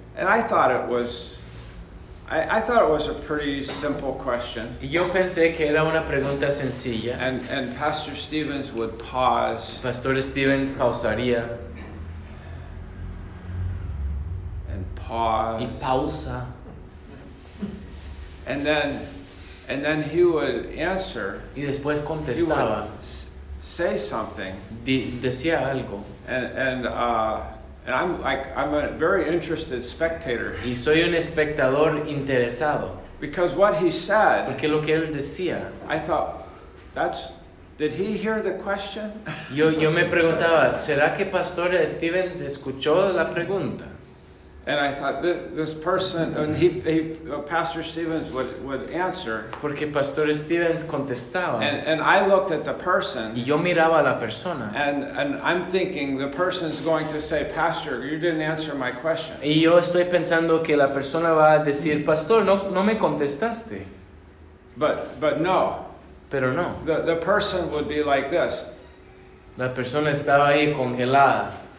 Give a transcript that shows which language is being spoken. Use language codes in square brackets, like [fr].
[en] and I thought it was a pretty simple question, [es] y yo pensé que era una pregunta sencilla. [en] and Pastor Stevens would pause [es] Pastor Stevens pausaría [en] and pause [es] y pausa [en] And then he would answer. [es] Y después [en] He [es] contestaba, [en] would say something. [es] decía algo. [en] And I'm a very interested spectator. [es] Y soy un espectador interesado. [en] Because what he said, [es] Porque lo que él decía, [en] I thought, did he hear the question? [es] yo me preguntaba, ¿será que Pastor Stevens escuchó la pregunta? [en] And I thought, this person, and Pastor Stevens would answer. [es] Porque Pastor Stevens contestaba. [en] And I looked at the person. [es] Y yo miraba a la persona. [en] And I'm thinking the person's going to say, Pastor, you didn't answer my question. [es] Y yo estoy pensando que la persona va a decir, Pastor, no me contestaste. [en] But no. [es] Pero no. [en] The person would be like this. [es] La persona estaba ahí congelada.